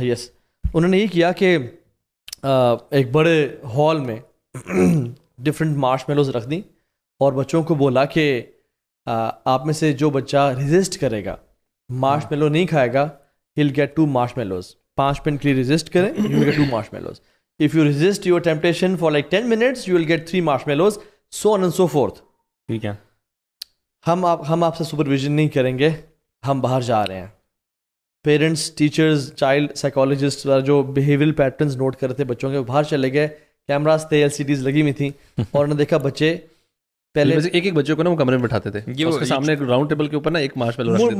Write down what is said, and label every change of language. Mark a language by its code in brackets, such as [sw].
[ur] یس, انہوں نے یہ کیا کہ ایک بڑے ہال میں ڈفرینٹ مارش میلوز رکھ دیں اور بچوں کو بولا کہ آپ میں سے جو بچہ ریزسٹ کرے گا مارش میلو نہیں کھائے گا, [en] he'll get 2 marsh mellows. [ur] 5 minute کے لیے ریزسٹ کریں, [en] you will get 2 marsh mellows. If you resist your temptation for like 10 minutes, you will get 3 marshmallows, so on and so forth. [ur] ٹھیک ہے, ہم آپ سے سپرویژن نہیں کریں گے, ہم باہر جا رہے ہیں. پیرنٹس, ٹیچرز, چائلڈ سائیکالوجسٹ جو بیہیویئرل پیٹرنز نوٹ کر رہے تھے بچوں کے, باہر چلے گئے, کیمراز تھے, LCDs لگی ہوئی تھیں, اور انہوں نے دیکھا بچے پہلے ایک بچے کو نا وہ کمرے میں بٹھاتے تھے, اس کے سامنے ایک راؤنڈ ٹیبل کے اوپر نا ایک مارش میلو